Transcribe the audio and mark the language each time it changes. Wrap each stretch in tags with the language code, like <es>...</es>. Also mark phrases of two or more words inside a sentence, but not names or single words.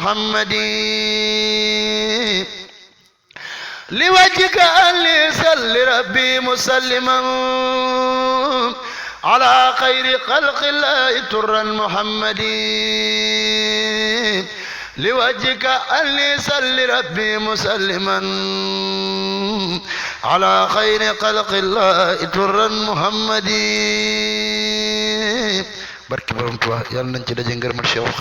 <ar>محمدي لوجهك أني صل ربي مسلما على خير خلق الله ترا محمدي لوجهك أني صل ربي مسلما على خير خلق الله ترا محمدي</ar> <wo>barke borom Tuubaa yàlla nañ ci daje ngërëmal Cheikh</wo>